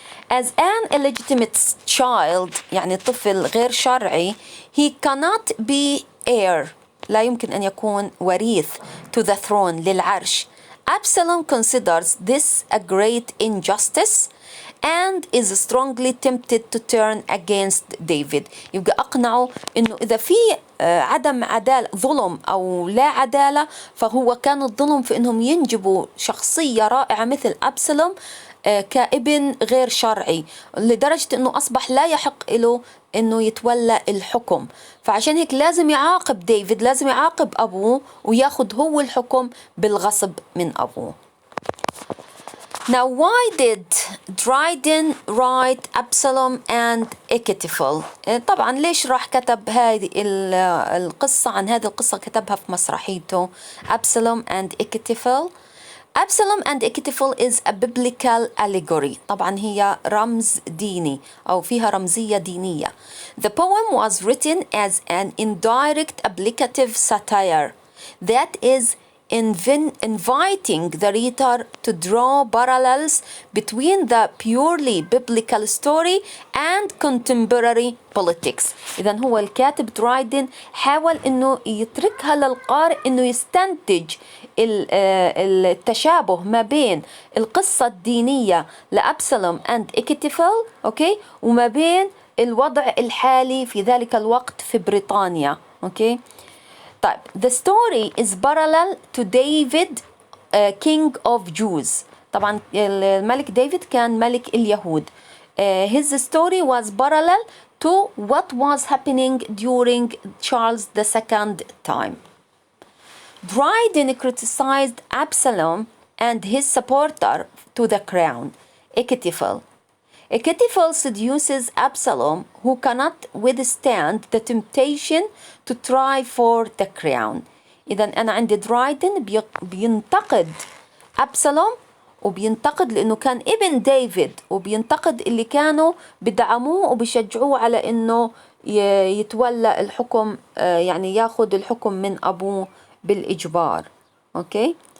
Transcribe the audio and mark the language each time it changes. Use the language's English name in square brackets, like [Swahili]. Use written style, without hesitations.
[English] As an illegitimate child، [Arabic] يعني طفل غير شرعي، [English] he cannot be heir، [Arabic] لا يمكن أن يكون وريث [English] to the throne [Arabic] للعرش. [English] Absalom considers this a great injustice and is strongly tempted to turn against David. [Arabic] يبقى أقنعه إنه إذا في عدم عدالة، ظلم أو لا عدالة، فهو كان الظلم في إنهم ينجبوا شخصية رائعة مثل أبسلوم كابن غير شرعي، لدرجة إنه أصبح لا يحق له إنه يتولى الحكم. فعشان هيك لازم يعاقب ديفيد، لازم يعاقب أبوه وياخد هو الحكم بالغصب من أبوه. [English] Now why did Dryden write Absalom and Ekitiful؟ [Arabic] طبعا ليش راح كتب هذه القصة، عن هذه القصة كتبها في مسرحيته Absalom and Ekitiful. [English] Absalom and Ekitiful is a biblical allegory. [Arabic] طبعا هي رمز ديني أو فيها رمزية دينية. [English] The poem was written as an indirect applicative satire that is inviting the reader to draw parallels between the purely biblical story and contemporary politics. [Arabic] إذن هو الكاتب درايدن حاول إنه يتركها للقارئ إنه يستنتج التشابه ما بين القصة الدينية لأبسلوم and إكيتيفل وما بين الوضع الحالي في ذلك الوقت في بريطانيا. [English] طيب the story is parallel to David king of Jews. [Arabic] طبعا الملك ديفيد كان ملك اليهود. [English] His story was parallel to what was happening during Charles II time. Dryden criticized Absalom and his supporter to the crown, Ekitiful. Ekitiful seduces Absalom, who cannot withstand the temptation to try for the crown. [Arabic] إذا أنا عندي درايدن بينتقد أبسلوم، وبينتقد لأنه كان ابن ديفيد، وبينتقد اللي كانوا بدعموه وبيشجعوه على إنه يتولى الحكم، يعني ياخد الحكم من أبوه بالإجبار. أوكي.